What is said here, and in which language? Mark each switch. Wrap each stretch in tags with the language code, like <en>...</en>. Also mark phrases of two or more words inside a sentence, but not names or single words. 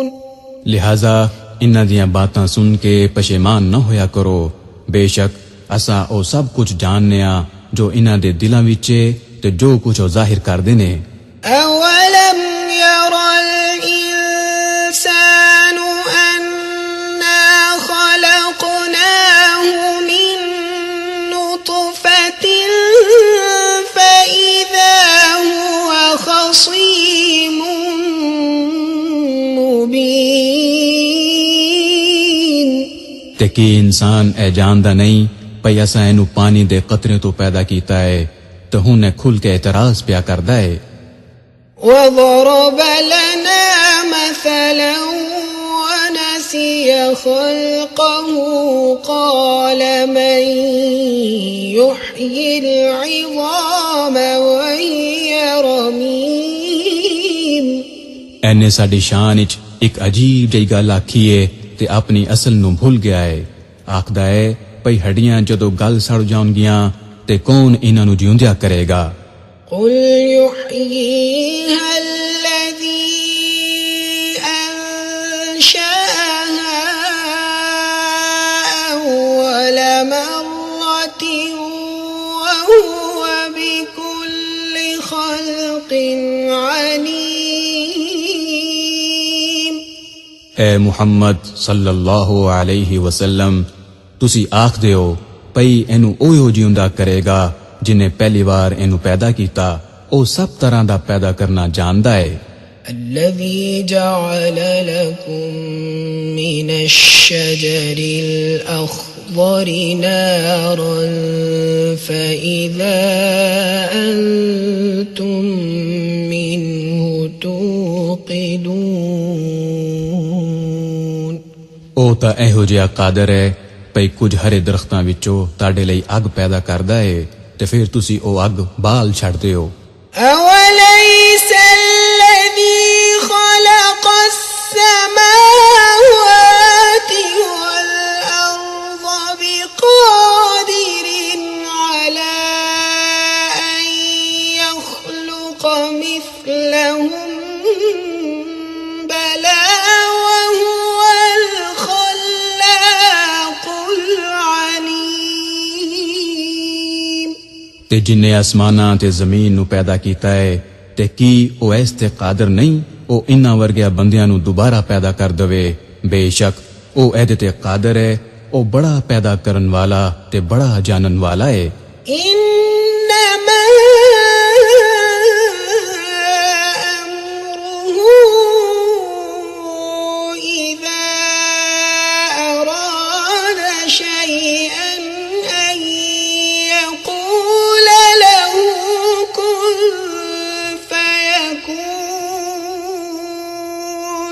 <pa>لہذا انہاں دیاں باتاں سن کے پشیمان نہ ہویا کرو، بے شک اساں او سب کچھ جاننے ہاں جو انہاں دے دلاں وچ تے جو کچھ او ظاہر کردے نے۔</pa> <ar>أَوَلَمْ يَرَ الْإِنسَانُ أَنَّا خَلَقْنَاهُ مِن نُّطْفَةٍ فَإِذَا هُوَ خَصِيمٌ مُّبِينٌ۔</ar> <pa>تے کی انسان اے جاندا نہیں پئی اساں اینو پانی دے قطرے تو پیدا کیتا ہے تے ہن کھل کے اعتراض پیا کردا ہے۔</pa> <ar>وَضَرَبَ لَنَا مَثَلًا وَنَسِيَ خَلْقَهُ قَالَ مَن يُحْيِي الْعِظَامَ وَهِيَ رَمِيمٌ۔</ar> <pa>اینے ساڈی شان وچ ایک عجیب جئی گل آکھی ہے تے اپنی اصل نوں بھول گیا ہے، آکھدا ہے پئی ہڈیاں جدوں گل سڑ جاؤں گیاں تے کون انہاں نوں جیوندیا کرے گا؟</pa> <ar>قُلْ يُحْيِيهَا الَّذِي أَنشَأَهَا أَوَّلَ مَرَّةٍ وَهُوَ بِكُلِّ خَلْقٍ عَلِيمٌ۔</ar> <pa>اے محمد</pa> <ar>صلی اللہ علیہ وسلم</ar> <pa>تسی آکھ دیو پئی اینو اوہو جیوندا کرے گا جنہیں پہلی بار اینو پیدا کیتا، او سب طرح دا پیدا کرنا جاندا ہے۔</pa> <ar>الذي جعل لكم من الشجر الأخضر نارا فإذا أنتم منه توقدون۔</ar> <pa>او تا ایہو جیا قادر ہے پئی کچھ ہرے درختاں وچوں تاڈے لئی اگ پیدا کردا ہے تے پھر تسی او اگ بال چھڑدے ہو۔</pa> <ar>أَوَلَيْسَ الَّذِي خَلَقَ السَّمَاوَاتِ وَالْأَرْضَ بِقَادِرٍ عَلَىٰ أَن يَخْلُقَ مِثْلَهُم؟ بَلَىٰ وَهُوَ الْخَلَّاقُ الْعَلِيمُ۔</ar> <pa>تے جنے آسماناں تے زمین نو پیدا کیتا ہے تے کی او اس تے قادر نہیں او انہاں ورگیا بندیاں نو دوبارہ پیدا کر دے؟ بے شک او ایدے تے قادر ہے، او بڑا پیدا کرن والا تے بڑا جانن والا ہے۔</pa> <ar>إنما أمره إذا أراد شيئا أن يقول له كن فيكون۔</ar>